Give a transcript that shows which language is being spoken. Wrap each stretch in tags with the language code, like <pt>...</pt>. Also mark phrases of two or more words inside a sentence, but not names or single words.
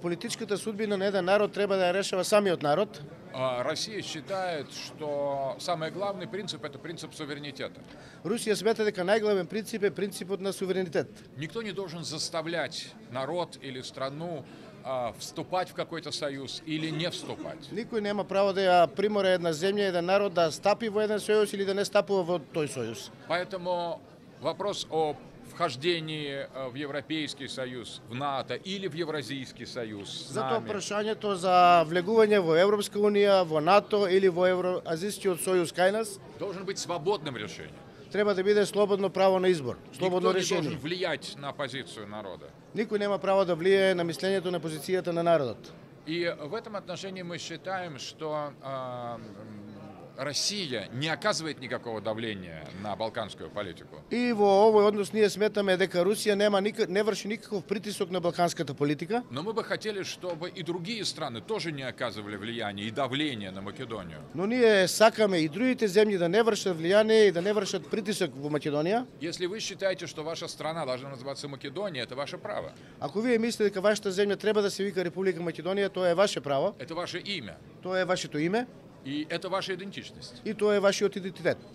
<mk>политичката судбина на еден народ треба да ја решава самиот народ.</mk> <ru>Россия считает, что самый главный принцип – это принцип суверенитета.</ru> <mk>Русија смета дека најглавен принцип е принципот на суверенитет.</mk> <ru>Никто не должен заставлять народ или страну вступать в какой-то союз или не вступать.</ru> <mk>Никој нема право да ја примора една земја, еден народ да стапи во еден сојуз или да не стапува во тој сојуз.</mk> <ru>Поэтому вопрос о вхождении в Европейский Союз, в НАТО или в Евразийский Союз с</ru> <mk>Затоа</mk> <ru>нами</ru> <mk>прашањето за влегување во Европска унија, во НАТО или во Евроазијскиот сојуз кај нас</mk> <ru>должен быть свободным решением.</ru> <mk>треба да биде слободно право на избор, слободно</mk> <ru>Никто не должен решение. влиять на позицию народа.</ru> <mk>Никој нема право да влијае на мислењето на позицијата на народот.</mk> <ru>И в этом отношении мы считаем, что Россия не оказывает никакого давления на балканскую политику.</ru> <mk>И во овој однос ние сметаме дека Русија не врши никаков притисок на балканската политика,</mk> <ru>Но мы бы хотели, чтобы и другие страны тоже не оказывали влияние и давление на Македонию.</ru> <mk>но ние сакаме и другите земји да не вршат влијание и да не вршат притисок во Македонија.</mk> <ru>Если вы считаете, что ваша страна должна называться Македония, это ваше право.</ru> <mk>Ако вие мислите дека вашата земја треба да се вика Република Македонија, тоа е ваше право,</mk> <ru>Это ваше имя.</ru> <mk>тоа е вашето име</mk> <ru>И это ваша идентичность.</ru> <mk>и тоа е вашиот идентитет.</mk>